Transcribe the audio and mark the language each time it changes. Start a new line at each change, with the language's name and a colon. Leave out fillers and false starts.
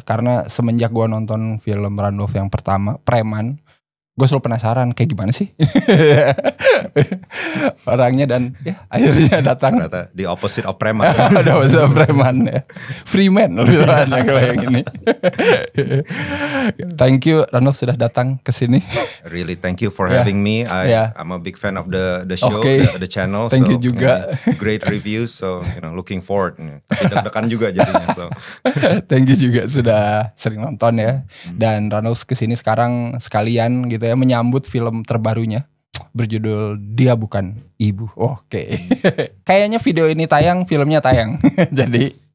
Indonesian: Karena semenjak gue nonton film Randolph yang pertama, Preman, gue selalu penasaran kayak gimana sih orangnya, dan ya akhirnya datang. Ternyata
English: the opposite of
Indonesian: preman. Ada bahasa preman ya, Freeman lebih tepatnya kalau yang ini.
English: Thank you
Indonesian: Randolph sudah datang ke sini.
English: Really thank you for having me. I'm a big fan of the show, the channel. Thank you
Indonesian: juga.
English: Great reviews, so looking forward.
Indonesian: Tapi deg-degan juga jadinya.
English: So. Thank you
Indonesian: juga sudah sering nonton ya. Dan Randolph kesini sekarang sekalian gitu ya, menyambut film terbarunya berjudul Dia Bukan Ibu. Oke. Kayaknya video ini tayang, filmnya tayang. Jadi